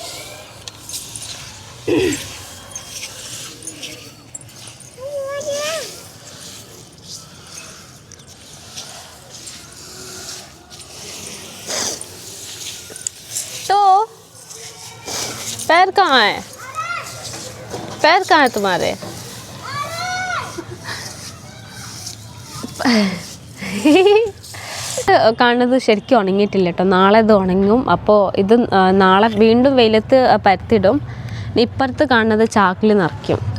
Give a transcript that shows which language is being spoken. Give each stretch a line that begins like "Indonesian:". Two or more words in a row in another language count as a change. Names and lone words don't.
Hindi: तो पैर कहाँ है? पैर कहाँ है तुम्हारे?
Malayalam: കാണുന്നത് ശരിക്കും ഉണങ്ങിയിട്ടില്ല കേട്ടോ. നാളെ ഇത് ഉണങ്ങും. അപ്പോൾ ഇത് നാളെ വീണ്ടും വെയിലത്ത് പരത്തിടും. ഇപ്പുറത്ത് കാണുന്നത് ചാക്കിൽ നിറയ്ക്കും.